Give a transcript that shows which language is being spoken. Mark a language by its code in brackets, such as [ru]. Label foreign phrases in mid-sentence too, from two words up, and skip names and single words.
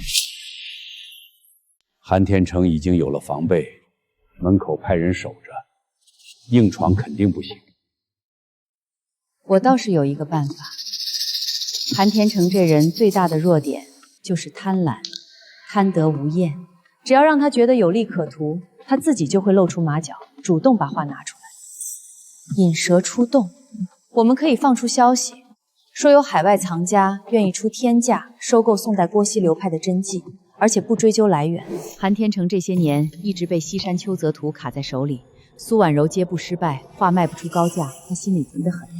[zh] 韓天成已經有了防備，門口派人守着，硬闖肯定不行。我倒是有一個辦法。韓天成這人最大的弱點就是貪婪，貪得無厭。只要讓他覺得有利可圖，他自己就會露出馬腳，主動把畫拿出來。引蛇出洞，我们可以放出消息，说有海外藏家愿意出天价收购宋代郭熙流派的真迹，而且不追究来源。韩天成这些年一直被西山秋泽图卡在手里，苏婉柔接不失败，画卖不出高价，他心里急得很。